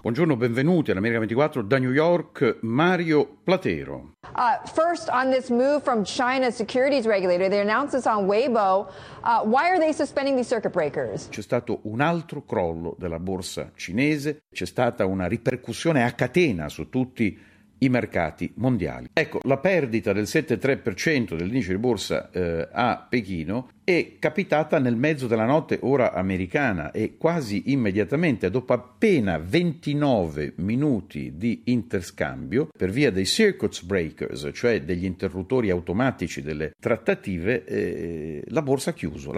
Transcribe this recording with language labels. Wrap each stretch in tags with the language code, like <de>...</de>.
<it>Buongiorno, benvenuti all'America 24 da New York, Mario Platero.</it> <en>First on this move from China's securities regulator, they announced this on Weibo. Why are they suspending these circuit breakers?</en> <it>C'è stato un altro crollo della borsa cinese, c'è stata una ripercussione a catena su tutti i mercati mondiali. Ecco, la perdita del 7,3% dell'indice di borsa a Pechino è capitata nel mezzo della notte ora americana e quasi immediatamente, dopo appena 29 minuti di interscambio, per via dei circuit breakers, cioè degli interruttori automatici delle trattative, la borsa ha chiuso.</it>